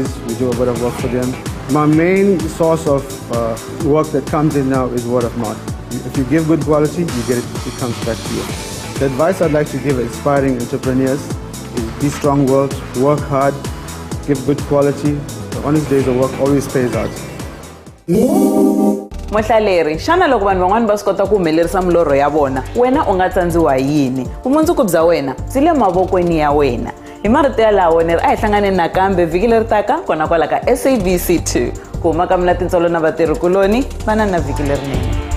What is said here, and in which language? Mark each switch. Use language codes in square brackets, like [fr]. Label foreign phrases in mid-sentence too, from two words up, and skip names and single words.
[en] We do a bit of work for them. My main source of work that comes in now is word of mouth. If you give good quality, you get it comes back to you. The advice I'd like to give aspiring entrepreneurs is be strong-willed, work hard, give good quality. The honest days of work always pays out. [ts] Muhlaleri, shana loko vanhu van'wana va swi kota ku humelerisa milorho ya vona, wena u nga tsandziwa yini? Vumundzuku bya wena byi le mavokweni ya wena. Hi marito yalawo ni ri a hi hlanganeni nakambe vhiki leri taka kona kwala ka SABC 2. Ku huma ka mina Tintsolo na vatirhikuloni, va na vhiki lerinene.